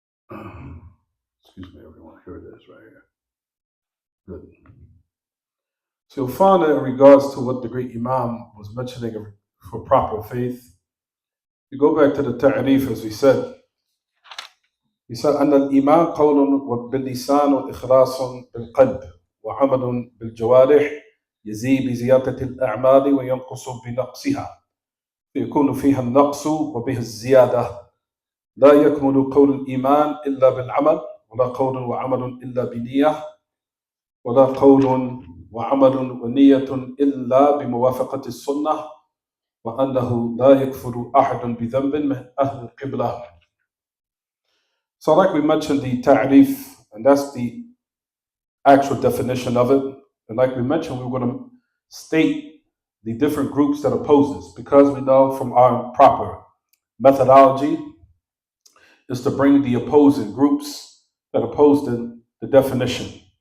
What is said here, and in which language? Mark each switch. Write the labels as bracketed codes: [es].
[en] Excuse me, everyone. Here it is, right here. Good. So you'll find that in regards to what the great Imam was mentioning for proper faith, you go back to the ta'rif, as we said. He said, [ar] أن الإيمان قول باللسان وإخلاص بالقلب وعمل بالجوارح يزيد بزيادة الأعمال وينقص بنقصها فيكون فيها النقص وبه الزيادة لا يكمل قول الإيمان إلا بالعمل ولا قول وعمل إلا بنية ولا قول وعمل ونية إلا بموافقة السنة وأنه لا يكفر أحد بذنب من أهل القبلة. [en] So like we mentioned the ta'rif, and that's the actual definition of it. And like we mentioned, we were going to state the different groups that oppose this, because we know from our proper methodology is to bring the opposing groups that oppose the definition.